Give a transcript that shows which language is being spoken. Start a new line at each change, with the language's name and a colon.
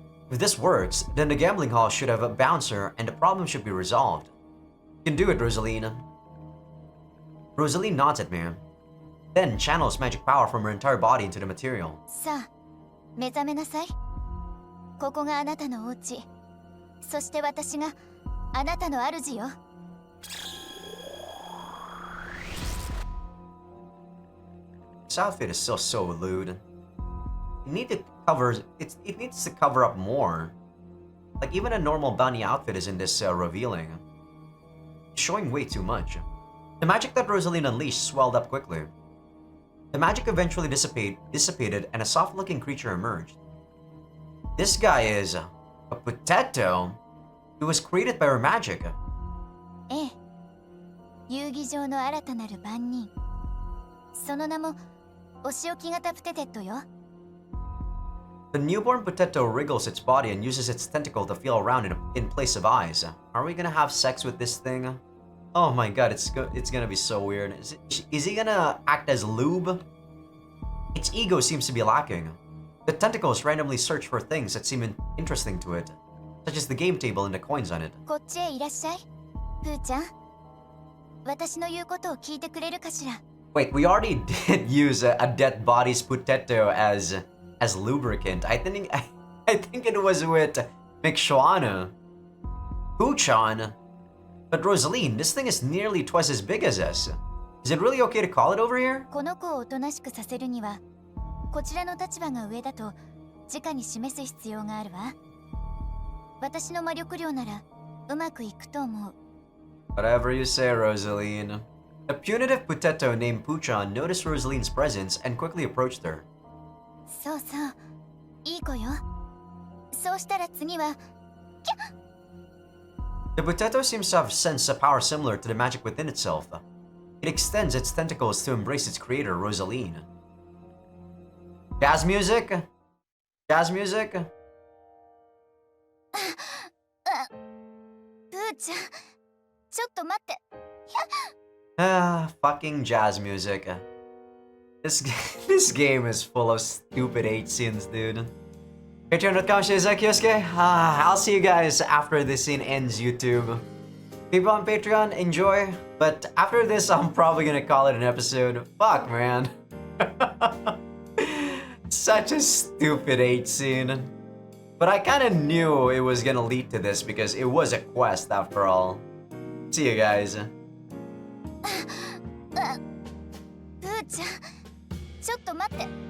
English: If this works, then the gambling hall should have a bouncer and the problem should be resolved. You can do it, Rosaline. Rosaline nods at me, then channels magic power from her entire body into the material.
Japanese: さあ、目覚めなさい。ここがあなたのお家。そして私があなたの主よ。
English: This outfit is still so lewd. It needs to cover up more. Like even a normal bunny outfit isn't this revealing. It's showing way too much. The magic that Rosaline unleashed swelled up quickly. The magic eventually dissipated and a soft-looking creature emerged. This guy is a potato. He was created by her magic.
Japanese: ええ。遊戯場の新たなる番人。その名もお仕置き型プテテットよ。
English: The newborn potato wriggles its body and uses its tentacle to feel around in place of eyes. Are we gonna have sex with this thing? Oh my god, it's gonna be so weird. Is he gonna act as lube? Its ego seems to be lacking. The tentacles randomly search for things that seem interesting to it, such as the game table and the coins on it.
Japanese: こっちへいらっしゃい。プーちゃん。私の言うことを聞いてくれるかしら。
English: Wait, we already did use a dead body's potato as lubricant. I think it was with McShwana. Poochon. But Rosaline, this thing is nearly twice as big as us. Is it really okay to call it over here?
Japanese: この子をおとなしくさせるには、こちらの立場が上だと直に示す必要があるわ。私の魔力量ならうまくいくと思う。
English: Whatever you say, Rosaline. A punitive potato named Poochon noticed Rosaline's presence and quickly approached her.
Japanese: そうそう、いい子よ。そうしたら次は、キャッ
English: The potato seems to have sensed a power similar to the magic within itself. It extends its tentacles to embrace its creator, Rosaline. Jazz music? Jazz music?
Japanese: プーちゃん、ちょっと待って。
English: Ah, fucking jazz music. This this game is full of stupid 8 scenes, dude. Patreon.com/Azaikyousuke. I'll see you guys after this scene ends, YouTube. People on Patreon, enjoy. But after this, I'm probably gonna call it an episode. Fuck, man. Such a stupid 8 scene. But I kinda knew it was gonna lead to this because it was a quest after all. See you guys.
Japanese: ふーちゃんちょっと待って